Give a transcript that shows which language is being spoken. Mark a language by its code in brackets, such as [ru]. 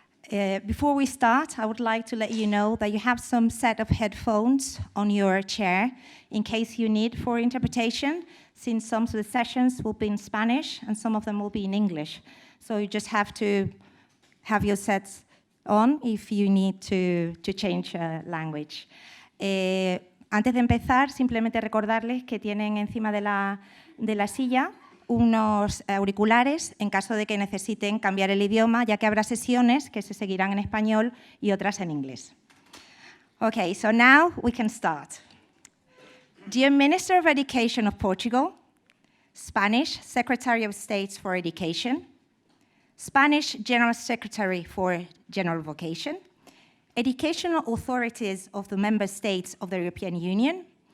[en] Before we start, I would like to let you know that you have some set of headphones on your chair in case you need for interpretation, since some of the sessions will be in Spanish and some of them will be in English. So you just have to have your sets on if you need to change language. [es] Antes de empezar, simplemente recordarles que tienen encima de la silla unos auriculares en caso de que necesiten cambiar el idioma, ya que habrá sesiones que se seguirán en español y otras en inglés. [en] Okay, so now we can start. Dear Minister of Education of Portugal, Spanish Secretary of State for Education, Spanish General Secretary for General Vocation, educational authorities of the member states of the European Union,